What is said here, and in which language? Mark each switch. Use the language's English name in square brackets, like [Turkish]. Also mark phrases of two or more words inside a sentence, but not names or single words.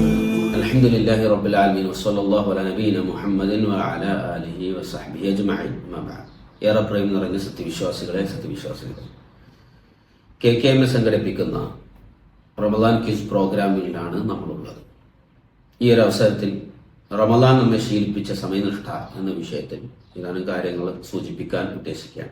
[Arabic] الحمد لله رب العالمين وصلى الله على نبينا محمد وعلى آله وصحبه أجمعين. ما بعد. [Malayalam] ഏറെ പ്രേം നിറഞ്ഞ സത്യവിശ്വാസികളെ KKM സംഘടിപ്പിക്കുന്ന റമദാൻ [English] quiz programme [Malayalam] നമ്മളുള്ളത്. ഈ ഒരു അവസരത്തിൽ റമദാൻ നമ്മെ ശീലിപ്പിച്ച സമയനിഷ്ഠ എന്ന വിഷയത്തിൽ ഇതാണ് കാര്യങ്ങൾ സൂചിപ്പിക്കാൻ ഉദ്ദേശിക്കുകയാണ്.